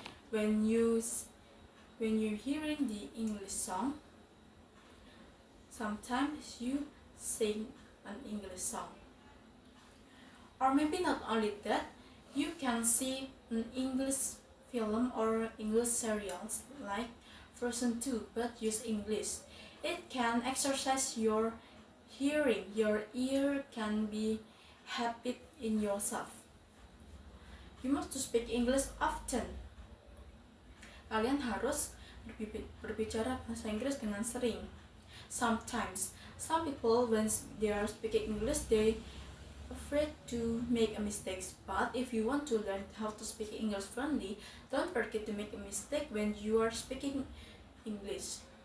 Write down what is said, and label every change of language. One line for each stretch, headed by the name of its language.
English: When you hearing the English song, sometimes you sing an English song, or maybe not only that, you can see an English film or English serials like Frozen 2 but use English. It can exercise your hearing. Your ear can be habit in yourself. You must to speak English often.
Indonesian: Kalian harus berbicara bahasa Inggris dengan sering.
English: Sometimes, some people when they are speaking English, they afraid to make a mistakes. But if you want to learn how to speak English fluently, don't forget to make a mistake when you are speaking English.